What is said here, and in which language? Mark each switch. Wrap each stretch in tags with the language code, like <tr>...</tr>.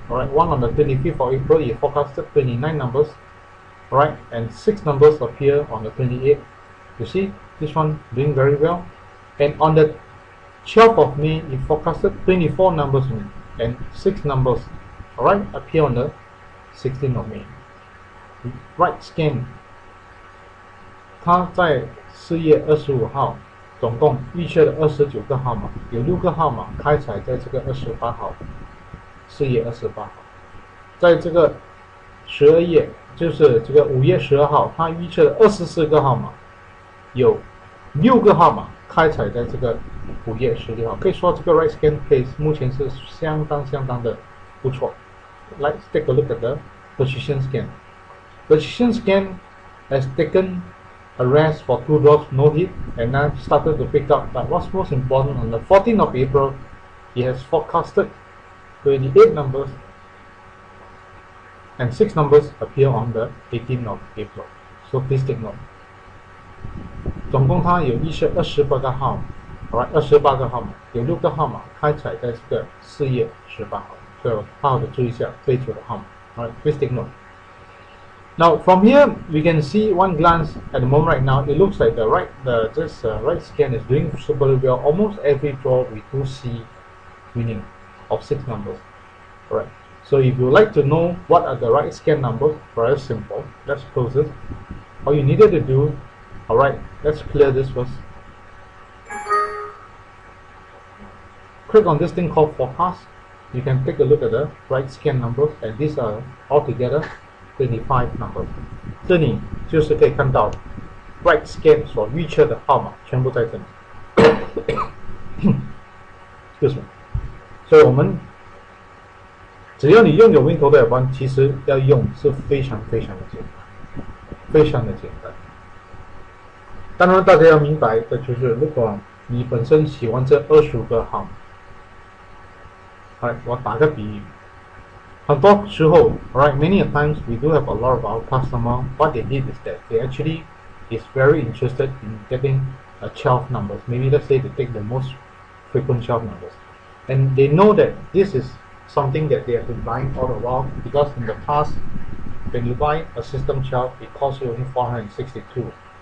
<en>Alright, one on the 25th of April, it forecasted 29 numbers. Alright, and 6 numbers appear on the 28th. You see, this one doing very well. And on the 12th of May, it forecasted 24 numbers and 6 numbers. Alright, appear on the 16th of May.</en> <zh>Right scan 它在4月25号总共预测了29个号码，有6个号码开采在这个28号，4月28号。在这个12月，就是这个5月12号，它预测了24个号码，有6个号码开采在这个5月16号。可以说这个 right scan case 目前是相当的不错。</zh> <en>Let's take a look at the position scan. Position scan has taken a rest for 2 drops, no hit, and now started to pick up. But what's most important, on the 14th of April, it has forecasted 28 numbers and 6 numbers appear on the 18th of April. So please take note.</en> <zh>总共它有预测28个号码 ，alright， 28个号码，有6个号码开采在这个4月18号，所以好好的注意一下这一组的号码。</zh> <en>Alright, please take note. Now from here we can see one glance at the moment right now. It looks like this right scan is doing super well. Almost every draw we do see winning of 6 numbers. Alright. So if you like to know what are the right scan numbers, very simple. Let's close it. All you needed to do, alright, let's clear this first. Click on this thing called forecast. You can take a look at the right scan numbers, and these are altogether 25 numbers.</en> <zh>这里就是可以看到 right scan 所预测的号码全部在这里。</zh> <en>Excuse me.</en> <zh>所以我们只要你拥有 WinToto Advance， 其实要用是非常的简单，非常的简单。当然，大家要明白的就是，如果你本身喜欢这25个号码，我打个比喻。很多时候</zh> <en>alright, many a times we do have a lot of our customer. What they did is that they actually is very interested in getting 12 numbers. Maybe let's say they take the most frequent 12 numbers, and they know that this is something that they have been buying all the while, because in the past, when you buy a system 12, it costs you only 462.</en>